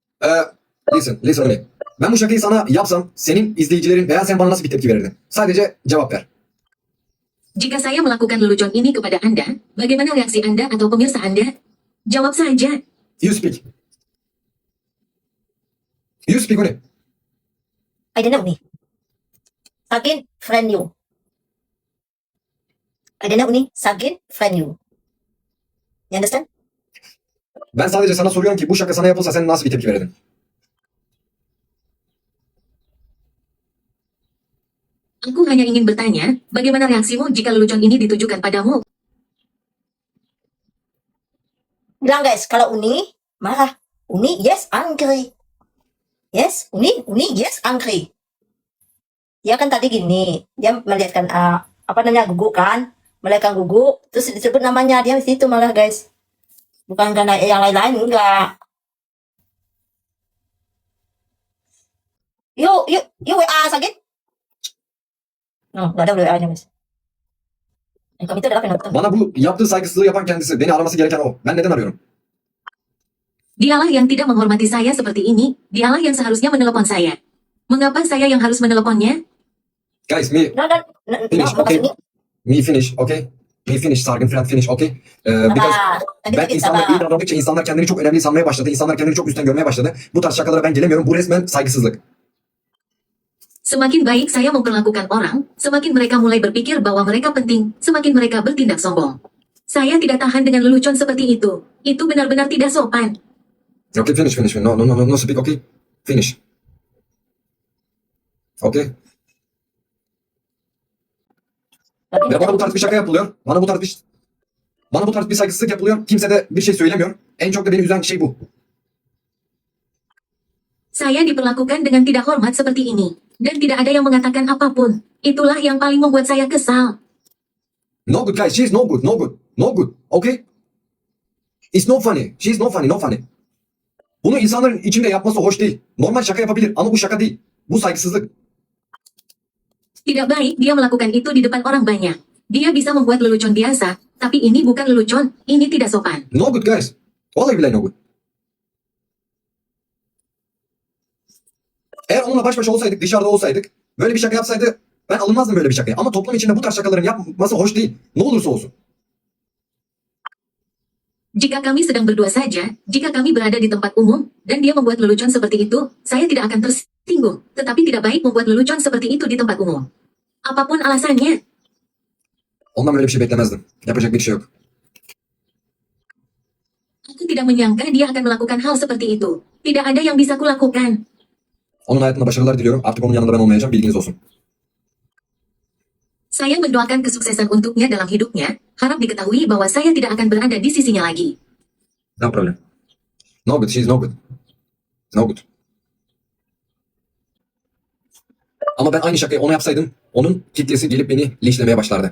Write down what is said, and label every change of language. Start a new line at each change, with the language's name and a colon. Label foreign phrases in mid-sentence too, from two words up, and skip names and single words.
English: Listen to me.
Turkish: Ben bu şakayı sana yapsam senin izleyicilerin veya sen bana nasıl bir tepki verirdin? Sadece cevap ver.
Indonesian: Jika saya melakukan lelucon ini kepada Anda, bagaimana reaksi Anda atau pemirsa Anda? Jawab saja.
English: You speak. You speak Uni. I don't know Uni. Sagin, friend you. I don't know Uni. Sagin, friend you. You understand?
Turkish: Ben sadece sana soruyorum ki bu şaka sana yapılsa sen nasıl bir tepki verirdin?
Indonesian: Aku hanya ingin bertanya, bagaimana reaksimu jika lelucon ini ditujukan padamu? Bilang guys, kalau Uni marah.
English: Uni yes angry. Yes, Uni yes angry.
Indonesian: Dia kan tadi gini, dia melihatkan apa namanya gugu kan, melihatkan gugu, terus disebut namanya dia di situ malah guys. Bukan karena yang lain-lain enggak. Yuk WA sakit. Nggak ada WA-nya guys. Kami itu adalah penonton.
Turkish: Bana bu yaptığı saygısızlığı yapan kendisi. Beni araması gereken o. Ben neden arıyorum?
Indonesian: Dialah yang tidak menghormati saya seperti ini, dialah yang seharusnya menelepon saya. Mengapa saya yang harus meneleponnya?
English: Guys, me finish, okay? Me finish, okay? Me finish, Sargın friend finish, okay?
Turkish: Because ben insanlar iyi davrandıkça insanlar kendini çok önemli sanmaya başladı. İnsanlar kendini çok üstten görmeye başladı. Bu tarz şakalara ben gelemiyorum. Bu resmen saygısızlık.
Indonesian: Semakin baik saya memperlakukan orang, semakin mereka mulai berpikir bahwa mereka penting, semakin mereka bertindak sombong. Saya tidak tahan dengan lelucon seperti itu. Itu benar-benar tidak sopan.
English: Okay, finish. No, speak, okay? Finish. Okay?
Turkish: Ve bana bu tarz bir şaka yapılıyor. Bana bu tarz bir saygısızlık yapılıyor. Kimse de bir şey söylemiyor. En çok da beni üzen şey bu.
Indonesian: Saya diperlakukan dengan tidak hormat seperti ini. Dan tidak ada yang mengatakan apapun. Itulah yang paling membuat saya kesal.
English: No good guys, she's no good, okay? It's no funny, she's no funny.
Turkish: Bunu insanların içinde yapması hoş değil. Normal şaka yapabilir ama bu şaka değil. Bu saygısızlık.
Indonesian: Tidak baik dia melakukan itu di depan orang banyak. Dia bisa membuat lelucon biasa, tapi ini bukan lelucon, ini tidak sopan.
English: No good guys.
Arabic: Vallahi billahi
English: no good.
Turkish: Eğer onunla baş başa olsaydık, dışarıda olsaydık, böyle bir şaka yapsaydı ben alınmazdım böyle bir şakaya. Ama toplum içinde bu tarz şakaların yapması hoş değil. Ne olursa olsun.
Indonesian: Jika kami sedang berdua saja, jika kami berada di tempat umum, dan dia membuat lelucon seperti itu, saya tidak akan tersinggung. Tetapi tidak baik membuat lelucon seperti itu di tempat umum. Apapun alasannya.
Turkish: Ondan böyle bir şey beklemezdim. Yapacak bir şey yok.
Indonesian: Aku tidak menyangka dia akan melakukan hal seperti itu. Tidak ada yang bisa kulakukan.
Turkish: Onun hayatında başarılar diliyorum. Artık onun yanında ben olmayacağım. Bilginiz olsun.
Indonesian: Saya mendoakan kesuksesan untuknya dalam hidupnya, harap diketahui bahwa saya tidak akan berada di sisinya lagi.
English: No problem. No good, she's no good. No good.
Turkish: Ama ben aynı şakayı ona yapsaydım, onun kitlesi gelip beni linçlemeye başlardı.